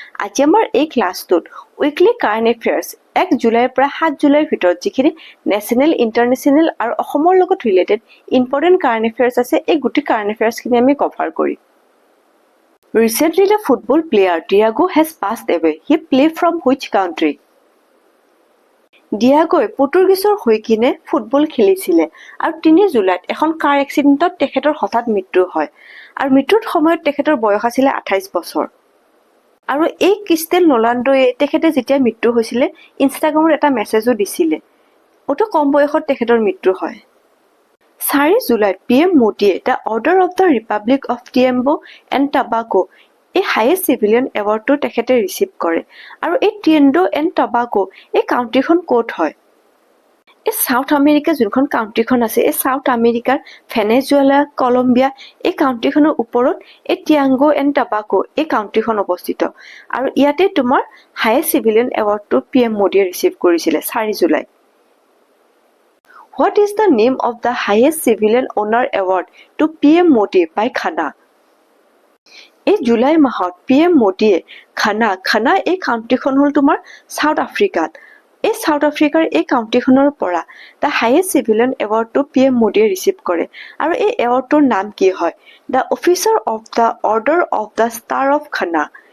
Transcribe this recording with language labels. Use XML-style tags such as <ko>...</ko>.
<as>আজি আমাৰ এই ক্লাছটোত উইকলি কাৰেণ্ট এফেয়াৰ্ছ 1 জুলাইৰ পৰা 7 জুলাইৰ ভিতৰত যিখিনি নেশ্যনেল, ইণ্টাৰনেশ্যনেল আৰু অসমৰ লগত ৰিলেটেড ইম্পৰ্টেণ্ট কাৰেণ্ট এফেয়াৰ্ছ আছে, এই গোটেই কাৰেণ্ট এফেয়াৰ্ছখিনি আমি কভাৰ কৰিম।</as> <en>Recently, the football player Diego has passed away. He played from which country?</en> <as>ডিয়াগোই পৰ্তুগীজৰ হৈ কিনে ফুটবল খেলিছিলে আৰু 3 জুলাইত এখন কাৰ এক্সিডেণ্টত তেখেতৰ হঠাৎ মৃত্যু হয় আৰু মৃত্যুৰ সময়ত তেখেতৰ বয়স আছিলে 28 বছৰ। আৰু এই ক্ৰিষ্টেল ৰনাল্ডোয়ে তেখেতে যেতিয়া মৃত্যু হৈছিলে ইনষ্টাগ্ৰামত এটা মেছেজো দিছিলে। অতি কম বয়সত তেখেতৰ মৃত্যু হয়। 4 জুলাইত PM মোদীয়ে the order of the Republic of টিয়েম্বো and tobacco এই হাইয়েষ্ট চিভিলিয়ান এৱাৰ্ডটো তেখেতে ৰিচিভ কৰে। আৰু এই টিয়েম্বো এণ্ড টাবাকো এই কাউণ্ট্ৰিখন ক'ত হয়? এই সাউথ আমেৰিকা যোনখন কাউণ্ট্ৰিখন আছে, এই সাউথ আমেৰিকাৰ ভেনেজুৱেলা, কলম্বিয়া এই কাউণ্ট্ৰিখনৰ ওপৰত এই টিয়াংগো এণ্ড টাবাকো এই কাউণ্ট্ৰিখন অৱস্থিত। আৰু ইয়াতে তোমাৰ হাইয়েষ্ট চিভিলিয়ান এৱাৰ্ডটো PM মোদীয়ে ৰিচিভ কৰিছিলে 4 July.</as> <en>What is the name of the highest civilian honor award to PM Modi by Ghana?</en> <as>এই জুলাই মাহত PM মোদীয়ে ঘানা এই কাউণ্ট্ৰিখন হ'ল তোমাৰ সাউথ আফ্ৰিকাত। এই সাউথ আফ্ৰিকাৰ এই কাউণ্ট্ৰিখনৰ পৰা দ্য হাইয়েষ্ট চিভিলিয়ান এৱাৰ্ডটো PM মোদীয়ে ৰিচিভ কৰে। আৰু এই এৱাৰ্ডটোৰ নাম কি হয়? The officer of the order of the star of Ghana.</as>